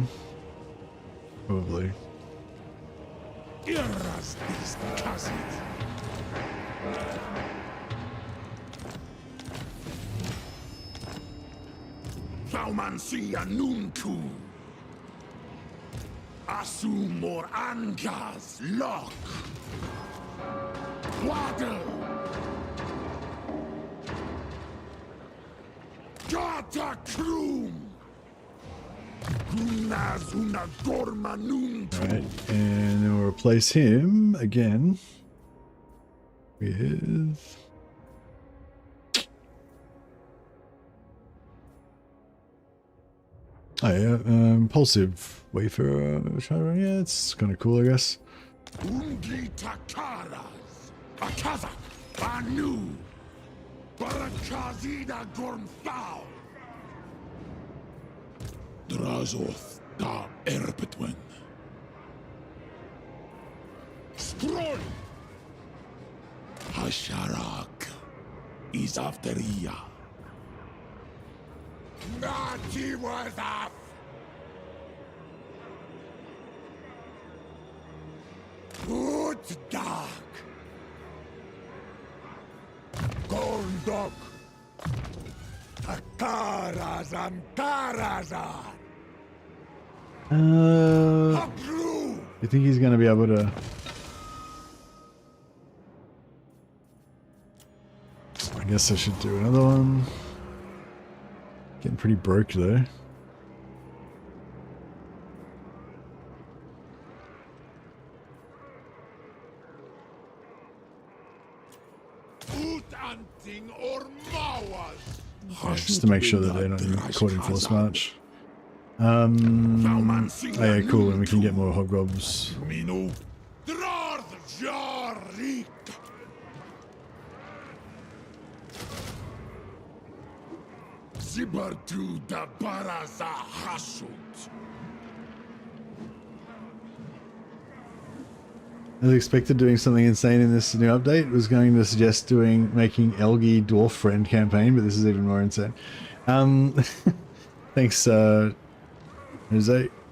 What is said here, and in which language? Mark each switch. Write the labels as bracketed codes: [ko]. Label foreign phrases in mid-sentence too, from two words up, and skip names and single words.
[en] Probably. Thaumansia nuntu. Asumor angas lock. Waddle! Gata Krum! Gunazuna Gormanun! Alright, and then we'll replace him again with... Oh yeah, impulsive wayfarer. Yeah, it's kind of cool, I guess. Ungi Takaras! Akaza! Anu! Barakazida Gormthal! Drazhoath da Erpetwen! Scroll! Hasharak! Izafteria! Nati was up! Good dog! Gondok! Akarazan Karazan! Hapru! You think he's gonna be able to? I guess I should do another one. Getting pretty broke though. Yeah, just to make sure that they're not caught in force march. Oh yeah, cool, and we can get more hobgobs. Zibartu da Baraza Hasut. As expected, doing something insane in this new update. Was going to suggest making Elgi Dwarf Friend campaign, but this is even more insane. Thanks, Jose.